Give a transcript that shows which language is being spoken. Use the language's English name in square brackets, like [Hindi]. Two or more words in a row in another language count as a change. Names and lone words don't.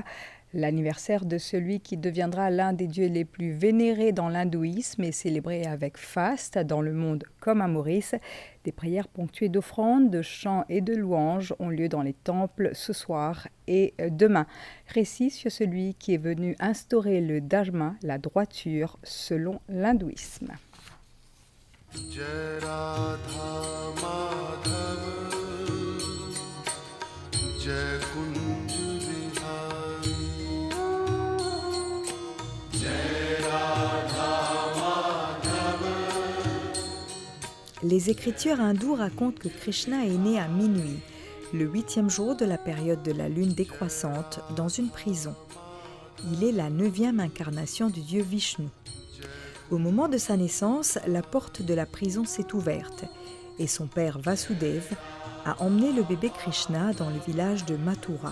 [French] L'anniversaire de celui qui deviendra l'un des dieux les plus vénérés dans l'hindouisme est célébré avec faste dans le monde comme à Maurice. Des prières ponctuées d'offrandes, de chants et de louanges ont lieu dans les temples ce soir et demain. Récit sur celui qui est venu instaurer le dharma, la droiture, selon l'hindouisme. [Hindi] जय राधा माधव, जय कुंज बिहारी, जय राधा माधव. [French] Les écritures hindoues racontent que Krishna est né à minuit, le 8e jour de la période de la lune décroissante, dans une prison. Il est la 9e incarnation du dieu Vishnu. Au moment de sa naissance, la porte de la prison s'est ouverte et son père Vasudev a emmené le bébé Krishna dans le village de Mathura.